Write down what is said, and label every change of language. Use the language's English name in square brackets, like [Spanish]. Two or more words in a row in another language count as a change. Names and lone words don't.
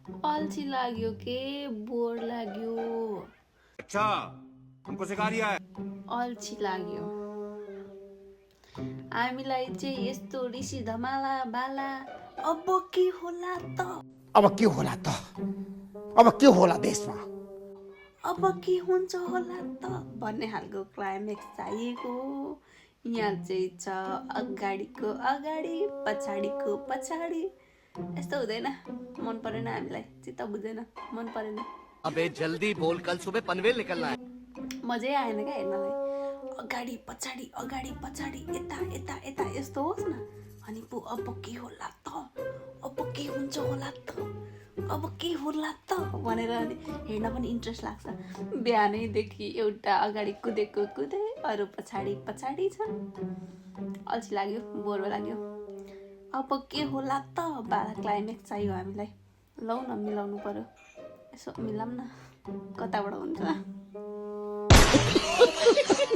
[Nepali] अल्छी लाग्यो के बोर लाग्यो [Hindi] अच्छा हमको सिखा रिया है [Nepali] अल्छी लाग्यो हामीलाई चाहिँ यस्तो ऋषि धमाला बाला अब के होला त अब के होला त अब के होला देशमा अब के हुन्छ होला त भन्ने खालको क्लाइमेक्स चाहिएको यहाँ चाहिँ छ अगाडिको अगाडि पछाडिको पछाडि यस्तो हुँदैन मन परेन हामीलाई चित्त बुझेन मन परेन [Hindi] अबे जल्दी बोल कल सुबह पनवेल निकलना है [Nepali] मजै आएन क्या हेर्नलाई अगाडि पछाडि यता यता यता यस्तो होस् न अनि पो अब के होला त अब के हुन्छ होला त अब के होला त भनेर अनि हेर्न पनि इन्ट्रेस्ट लाग्छ बिहानैदेखि एउटा अगाडि कुदेको कुदे अरू पछाडि छ अल्छी लाग्यो बोर लाग्यो अब के होला त बाला क्लाइमेक्स चाहियो हामीलाई लौ न मिलाउनु पर्यो यसो मिलाउँ न कताबाट हुन्छ